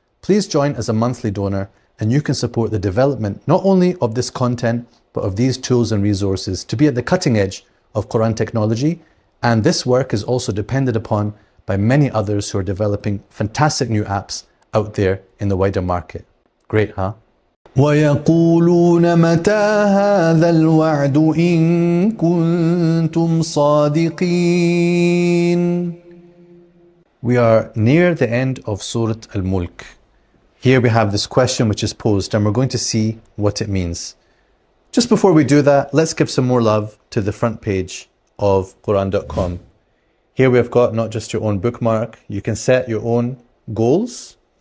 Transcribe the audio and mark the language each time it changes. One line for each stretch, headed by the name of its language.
English: Please join as a monthly donor and you can support the development not only of this content but of these tools and resources to be at the cutting edge of Quran technology, and this work is also depended upon by many others who are developing fantastic new apps out there in the wider market. Great, huh?
Arabic: ويقولون متى هذا الوعد إن كنتم صادقين.
English: We are near the end of Surah Al-Mulk. Here we have this question which is posed and we're going to see what it means. Just before we do that, let's give some more love to the front page of Quran.com. Here we have got not just your own bookmark, you can set your own goals.